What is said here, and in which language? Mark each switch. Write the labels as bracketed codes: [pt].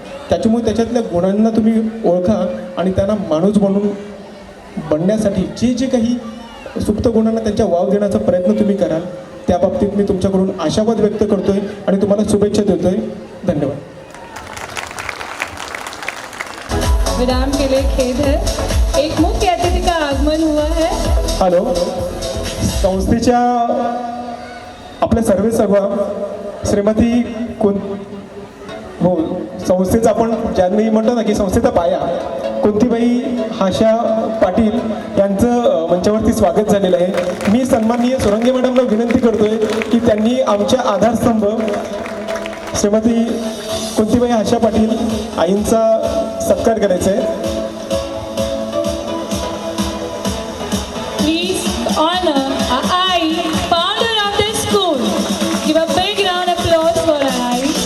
[mr] त्याच्यामुळे त्याच्यातल्या गुणांना तुम्ही ओळखा आणि त्यांना माणूस बनून बनण्यासाठी जे जे काही सुप्त गुणांना त्यांच्या वाव देण्याचा प्रयत्न तुम्ही कराल त्या बाबतीत मी तुमच्याकडून आशावाद व्यक्त करतोय आणि तुम्हाला शुभेच्छा देतोय. धन्यवाद. [hi] विराम के लिए खेद है, एक मुख्य अतिथि का आगमन हुआ है. [mr] हॅलो, संस्थेच्या आपल्या सर्वेसर्वा श्रीमती हो, संस्थेचा आपण ज्यांनी म्हणतो ना की संस्थेचा पाया कुंतीबाई आशा पाटील यांचं मंचावरती स्वागत झालेलं आहे. मी सन्माननीय सुरंगे मॅडमला विनंती करतोय की त्यांनी आमच्या आधारस्तंभ श्रीमती कुंतीबाई आशा पाटील आईंचा सत्कार करायचा आहे. [en] Please honor our Ai, founder of this school. Give a big round of applause for our Ai.